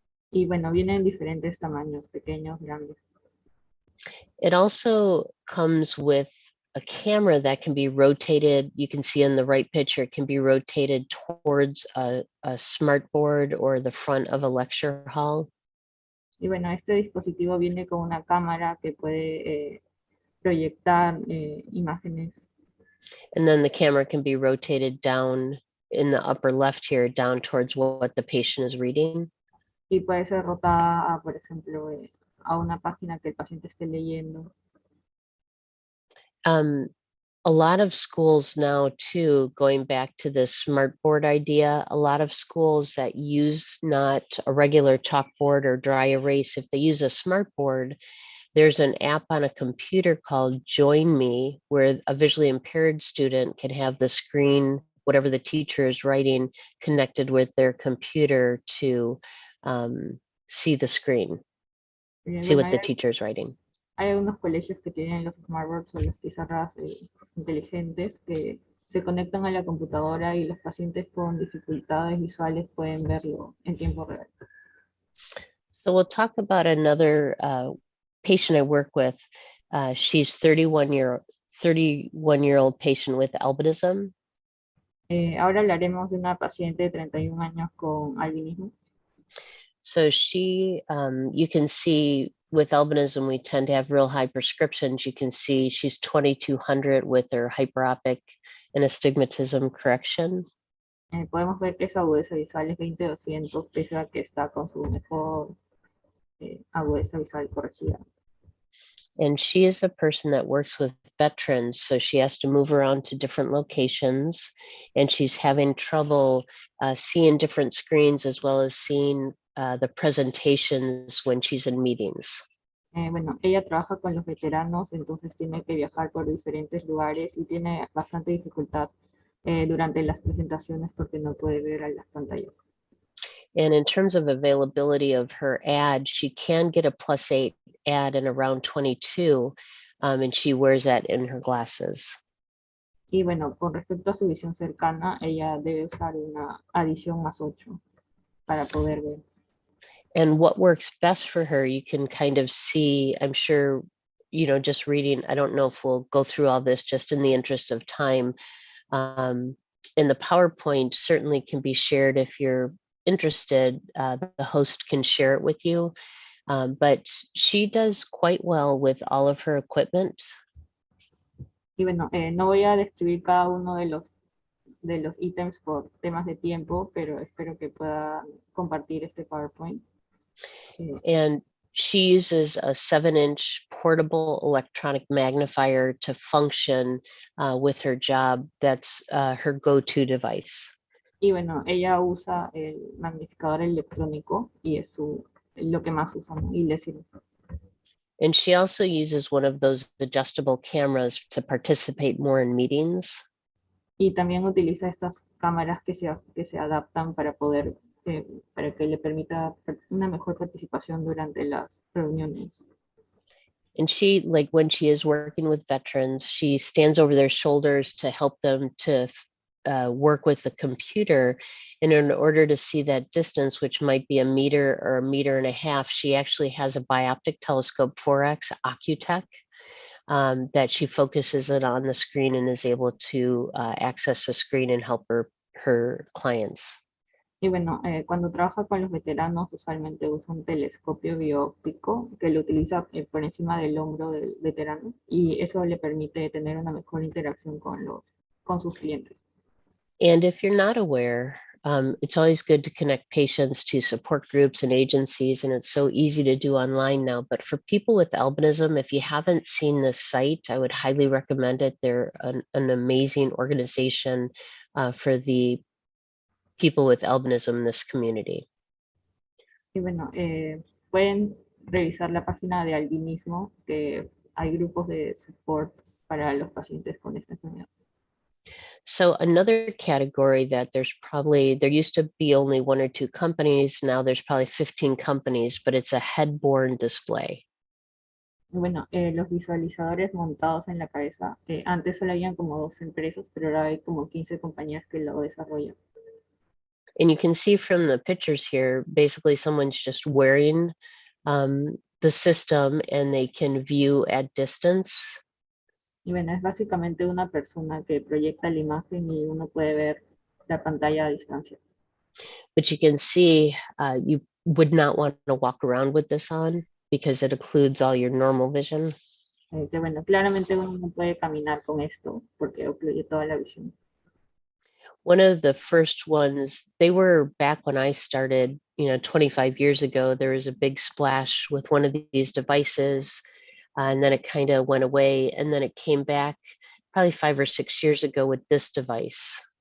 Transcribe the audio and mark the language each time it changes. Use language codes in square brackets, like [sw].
[es] Y bueno, viene en diferentes tamaños, pequeños, grandes. [en] It also comes with a camera that can be rotated. You can see in the right picture, it can be rotated towards a smart board or the front of a lecture hall. [es] Y bueno, este dispositivo viene con una cámara que puede proyectar imágenes. [en] And then the camera can be rotated down in the upper left here, down towards what the patient is reading. [es] Y puede ser rotada, por ejemplo, a una página que el paciente esté leyendo. [en] A lot of schools now too, going back to this smartboard idea, a lot of schools that use not a regular chalkboard or dry erase, if they use a smartboard, there's an app on a computer called Join Me, where a visually impaired student can have the screen, whatever the teacher is writing, connected with their computer to see the screen, see [es] Bueno, [en] what the teacher is writing. [es] hay algunos colegios que tienen los smartboards o las pizarras inteligentes que se conectan a la computadora y los pacientes con dificultades visuales pueden verlo en tiempo real. [en] So we'll talk about another patient I work with. She's 31-year-old patient with albinism. [es] Ahora hablaremos de una paciente de 31 años con albinismo. [en] So she, you can see with albinism, we tend to have real high prescriptions. You can see she's 2200 with her hyperopic and astigmatism correction. [es] Podemos ver que su agudeza visual es 20-200, pese a que está con su mejor agudeza visual corregida. [en] And she is a person that works with veterans, so she has to move around to different locations, and she's having trouble seeing different screens as well as seeing the presentations when she's in meetings. [es] Bueno, ella trabaja con los veteranos, entonces tiene que viajar por diferentes lugares y tiene bastante dificultad durante las presentaciones porque no puede ver a las pantallas. [en] And in terms of availability of her ad, she can get a +8 ad in around 22, and she wears that in her glasses. [es] Y bueno, con respecto a su visión cercana, ella debe usar una adición +8 para poder ver. [en] And what works best for her, you can kind of see, I'm sure, just reading, I don't know if we'll go through all this just in the interest of time. And the PowerPoint certainly can be shared if you're interested. The host can share it with you. But she does quite well with all of her equipment. [es] Y bueno, no voy a describir cada uno de los ítems por temas de tiempo, pero espero que pueda compartir este PowerPoint. [en] And she uses a 7-inch portable electronic magnifier to function with her job. That's her go-to device. [es] Y bueno, ella usa el magnificador electrónico y es lo que más usa, ¿no? Y le sirve. [en] And she also uses one of those adjustable cameras to participate more in meetings. [es] Y también utiliza estas cámaras que se adaptan para poder, para que le permita una mejor participación durante las reuniones. [en] And she, like when she is working with veterans, she stands over their shoulders to help them to work with the computer. And in order to see that distance, which might be a meter or 1.5 meters, she actually has a bioptic telescope 4X Ocutech that she focuses it on the screen and is able to access the screen and help her clients. [es] Y bueno, cuando trabaja con los veteranos, usualmente usa un telescopio bióptico que lo utiliza por encima del hombro del veterano y eso le permite tener una mejor interacción con sus clientes. [en] And if you're not aware, it's always good to connect patients to support groups and agencies, and it's so easy to do online now. But for people with albinism, if you haven't seen this site, I would highly recommend it. They're an amazing organization for the people with albinism in this community. [es] Y bueno, pueden revisar la página de albinismo, que hay grupos de support para los pacientes con esta enfermedad. [en] So another category that there used to be only 1 or 2 companies, now there's probably 15 companies, but it's a head-borne display. [es] Y bueno, los visualizadores montados en la cabeza, antes solo habían como 2 empresas, pero ahora hay como 15 compañías que lo desarrollan. [en] And you can see from the pictures here, basically someone's just wearing the system and they can view at distance. [es] Y bueno, es básicamente una persona que proyecta la imagen y uno puede ver la pantalla a distancia. [en] But you can see you would not want to walk around with this on because it occludes all your normal vision. [es] Que bueno, claramente uno no puede caminar con esto porque ocluye toda la visión. [en] One of the first ones, they were back when I started, 25 years ago, there was a big splash with one of these devices, and then it kind of went away, and then it came back probably 5 or 6 years ago with this device.